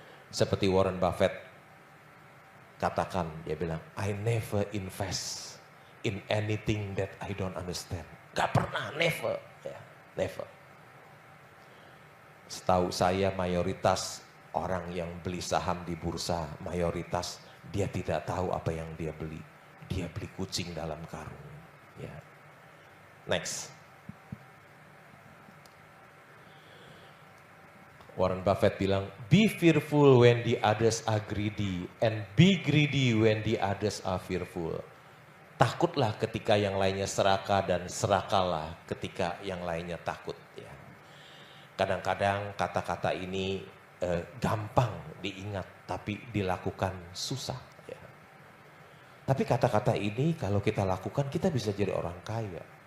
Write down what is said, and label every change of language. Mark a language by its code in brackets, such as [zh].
[id] Seperti Warren Buffett katakan, dia bilang, [en] I never invest in anything that I don't understand. [id] Gak pernah, never. Ya, never. Setahu saya mayoritas orang yang beli saham di bursa, mayoritas dia tidak tahu apa yang dia beli. Dia beli kucing dalam karung. Ya. Next. Warren Buffett bilang, [en] be fearful when the others are greedy and be greedy when the others are fearful. [id] Takutlah ketika yang lainnya serakah dan serakalah ketika yang lainnya takut. Ya. Kadang-kadang kata-kata ini gampang diingat tapi dilakukan susah. Ya. Tapi kata-kata ini kalau kita lakukan kita bisa jadi orang kaya.